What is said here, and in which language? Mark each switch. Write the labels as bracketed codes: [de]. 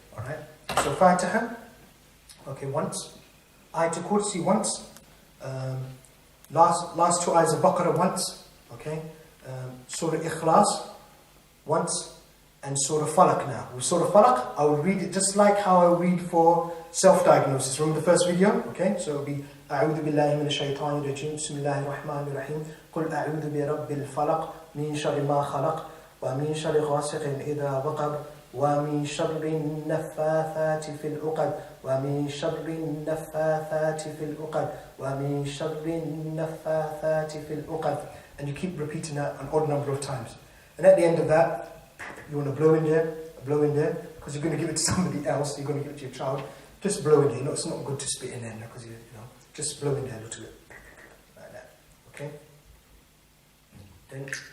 [en] Alright? So Fatiha, okay, once. Ayatul Kursi once. Last two ayahs of Baqarah once. Okay? Surah Ikhlas once. And Surah Falaq now. With Surah Falaq, I will read it just like how I read for self-diagnosis. Remember the first video? Okay, so it will be [ar] أعوذ بالله من الشيطان الرجيم بسم الله الرحمن الرحيم قل أعوذ برب الفلق من شر ما خلق ومن شر غاسق إذا وقب ومن شر النفاثات في العقد ومن شر النفاثات في العقد ومن شر النفاثات في العقد. [en] And you keep repeating that an odd number of times. And at the end of that, you want to blow in there, because you're going to give it to somebody else, you're going to give it to your child. Just blow in there. You know, it's not good to spit in there, because you know, just blow in there a little bit. Like that. Okay? Then.